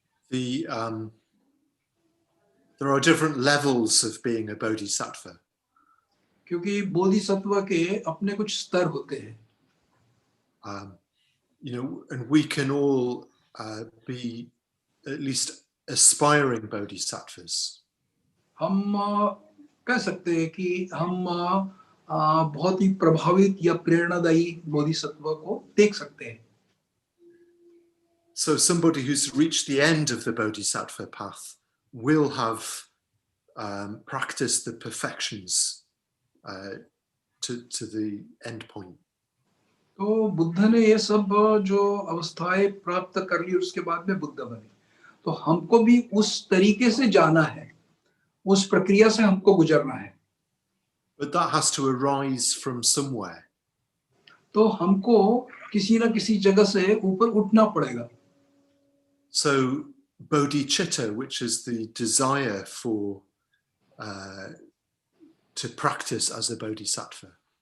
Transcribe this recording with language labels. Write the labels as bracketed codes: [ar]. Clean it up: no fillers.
[en] there are different levels of being a bodhisattva. [hi] क्योंकि बोधिसत्व के अपने कुछ स्तर होते हैं. [en] You know, and we can all be at least aspiring bodhisattvas. [hi] हम कह सकते हैं कि हम बहुत ही प्रभावित या प्रेरणादायी बोधिसत्व को देख सकते हैं. [en] So somebody who's reached the end of the bodhisattva path will have practiced the perfections to the end point. [hi] तो बुद्ध ने ये सब जो अवस्थाएं प्राप्त कर ली उसके बाद में बुद्ध बने, तो हमको भी उस तरीके से जाना है, उस प्रक्रिया से हमको गुजरना है. [en] But that has to arise from somewhere. [hi] तो हमको किसी ना किसी जगह से ऊपर उठना पड़ेगा. [en] So bodhicitta, which is the desire for to practice as a bodhisattva.